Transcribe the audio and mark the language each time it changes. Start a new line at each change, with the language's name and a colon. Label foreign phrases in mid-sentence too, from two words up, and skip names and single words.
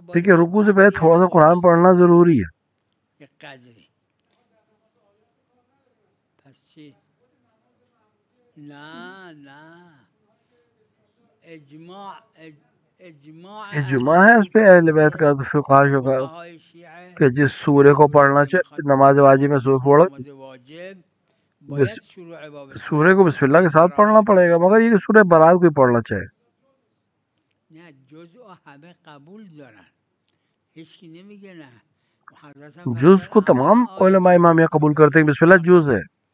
Urdu: دیکھیے رکوع سے پہلے تھوڑا سا قرآن پڑھنا ضروری ہے.
Persian: یک قدری پس چی؟ نه
Urdu: اجماع ہے اس پہ اہل بیت کا فقہا کا کہ جس سورے کو پڑھنا چاہیے نماز واجب میں سورہ پڑھو سورے کو
Arabic: بسم اللہ
Urdu: کے ساتھ پڑھنا پڑے گا، مگر یہ سورہ برات کو پڑھنا چاہیے.
Persian: نه جزء همه قبول دارن، هیچ کی نمیگه نه.
Urdu: جز کو تمام علماء امامیہ قبول کرتے ہیں
Arabic: بسم اللہ
Urdu: جز ہے.